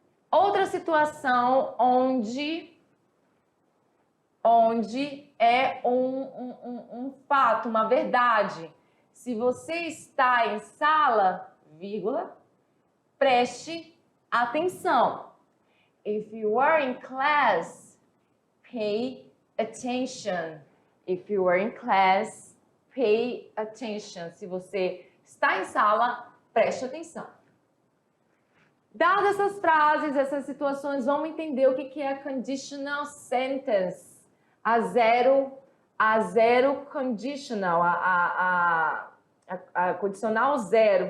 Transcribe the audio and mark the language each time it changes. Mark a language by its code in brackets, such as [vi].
[pt] Outra situação onde é um fato, uma verdade. Se você está em sala, vírgula, preste atenção. [en] If you are in class, pay attention. If you are in class, pay attention. [pt] Se você está em sala, preste atenção. Dadas essas frases, essas situações, vamos entender o que é a conditional sentence. A zero conditional, a condicional zero.